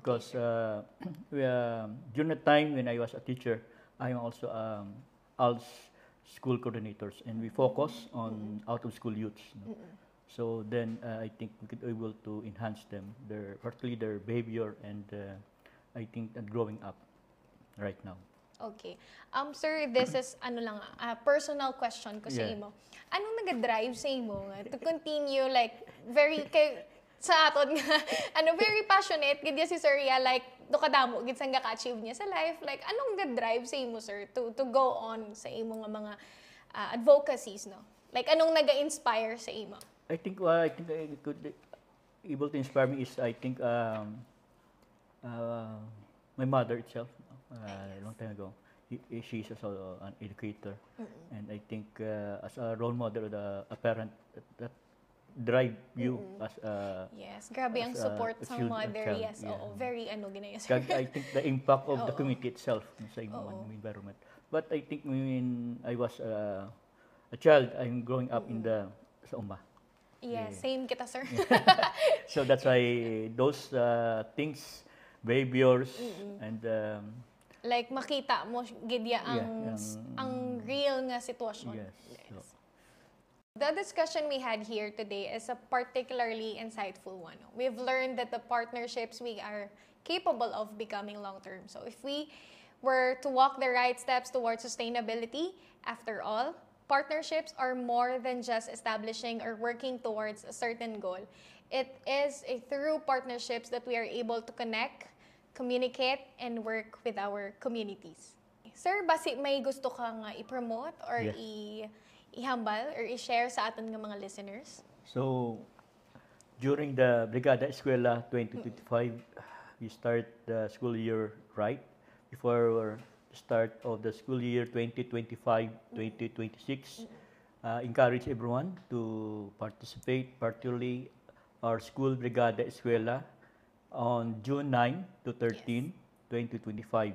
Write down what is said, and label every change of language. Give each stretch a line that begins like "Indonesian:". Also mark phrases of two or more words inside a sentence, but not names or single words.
English: Because during the time when I was a teacher, I am also ALS school coordinators, and we focus on out of school youths. So then I think we could be able to enhance them, particularly their behavior, and I think that growing up right now. Okay. Sir, this is a personal question
Hiligaynon: ko sa imo. Anong nag-drive sa imo
English: to continue like very
Hiligaynon: sa aton nga very passionate gid si Sir Ria, like do kadamo gid sang ka-achieve niya sa life, like anong nag-drive sa imo, sir,
English: to go on
Hiligaynon: sa imo nga mga advocacies, no? Like anong naga-inspire sa imo?
English: I think I could able to inspire me is, I think, my mother itself. A long time ago, she's also an educator, and I think as a role model, a parent that drive you as a
Hiligaynon: grabe ang support sa mother.
English: Child.
Hiligaynon: Yes, oo, very ginaya, sir.
English: I think the impact of the community itself sa environment. But I think when I was a child, I'm growing up in sa Uma.
Hiligaynon: Yes, same kita, sir.
English: So that's why those things, behaviors, and
Hiligaynon: like makita mo gidya ang real nga sitwasyon.
English: Yes. So. The discussion we had here today is a particularly insightful one. We've learned that the partnerships we are capable of becoming long-term. So if we were to walk the right steps towards sustainability, after all, partnerships are more than just establishing or working towards a certain goal. It is through partnerships that we are able to connect, communicate, and work with our communities.
Hiligaynon: Sir, basi may gusto kang i-promote or
English: Yes.
Hiligaynon: ihambal or i-share sa aton ng mga listeners?
English: So, during the Brigada Eskwela 2025, we start the school year right before the start of the school year 2025-2026. Encourage everyone to participate, particularly our school Brigada Eskwela on June 9 to 13, 2025.